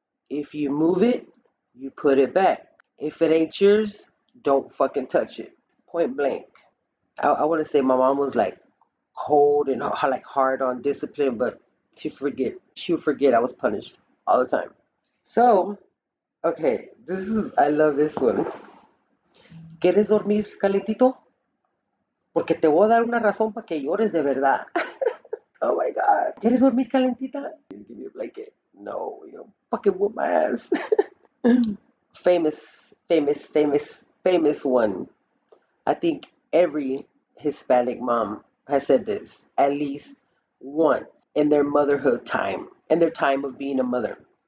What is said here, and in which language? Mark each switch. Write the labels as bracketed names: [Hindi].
[English] If you move it, you put it back. If it ain't yours, don't fucking touch it. Point blank. I want to say my mom was like cold and like hard on discipline, but she would forget I was punished all the time. So, okay, I love this one. [Spanish] ¿Quieres dormir calentito? Porque te voy a dar una razón para que llores de verdad. [English] Oh my God. [Spanish] ¿Quieres dormir calentita? [English] Give me a blanket. No, fucking whoop my ass. Famous, famous, famous, famous one. I think every Hispanic mom has said this at least once in their motherhood time, in their time of being a mother.